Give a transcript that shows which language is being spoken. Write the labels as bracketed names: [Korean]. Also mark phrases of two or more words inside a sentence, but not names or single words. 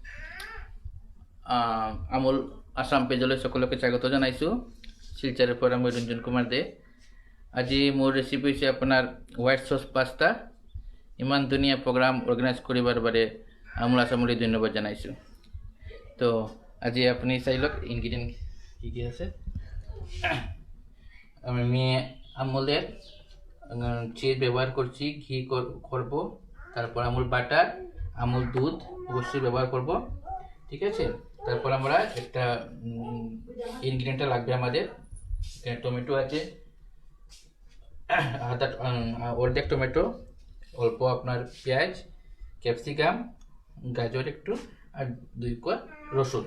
[Assamese] আমুল আসাম পেজলৈ সকলোকে স্বাগত জনাইছোঁ। শিলচৰৰ পৰা মই ৰঞ্জন কুমাৰ দে। আজি মোৰ ৰেচিপি হৈছে আপোনাৰ [English] white sauce pasta. [Assamese] ইমান ধুনীয়া [English] program organize [Assamese] কৰিবৰ বাবে আমুল আসামলৈ ধন্যবাদ জনাইছোঁ। তো আজি আপুনি চাই লওক ইনগ্ৰিডিয়েণ্ট কি কি আছে। [Bangla] আমি আমুলের চিজ ব্যবহার করছি, ঘি করব, তারপর আমুল বাটার, আমুল দুধ অবশ্যই ব্যবহার করব, ঠিক আছে। তারপর আমরা একটা ইনগ্রিডিয়েন্টটা লাগবে আমাদের, টমেটো আছে অর্ধেক টমেটো, অল্প আপনার পেঁয়াজ, ক্যাপসিকাম, গাজর একটু, আর 2 কোয়া রসুন।